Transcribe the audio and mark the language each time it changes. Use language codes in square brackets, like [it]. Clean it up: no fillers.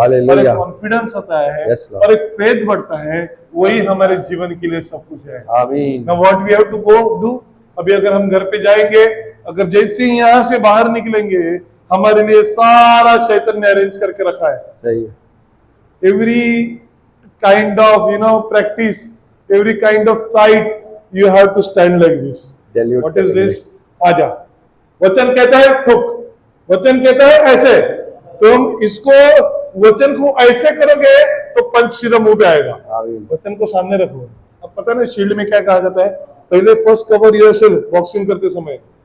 [hi] Hallelujah. एक confidence आता है [en] Yes, Lord. [hi] और एक फेथ बढ़ता है, वही हमारे जीवन के लिए सब कुछ है। आमीन। [en] Now what we have to go do? [hi] अभी अगर हम घर पे जाएंगे, अगर जैसे ही यहाँ से बाहर निकलेंगे, हमारे लिए सारा शैतान ने अरेंज करके रखा है। सही है। [en] Every kind of practice, every kind of fight, you have to stand like this. Dilute What is [hi] करेंगे। [en] this? [hi] आजा। वचन कहता है ठुक, वचन कहता है ऐसे, तुम इसको वचन को ऐसे करोगे तो पंच सीधा मुंह पे आएगा। आमीन। वचन को सामने रखो। अब पता है शील्ड में क्या कहा जाता है, पहले [en] first cover yourself [hi] बॉक्सिंग करते समय।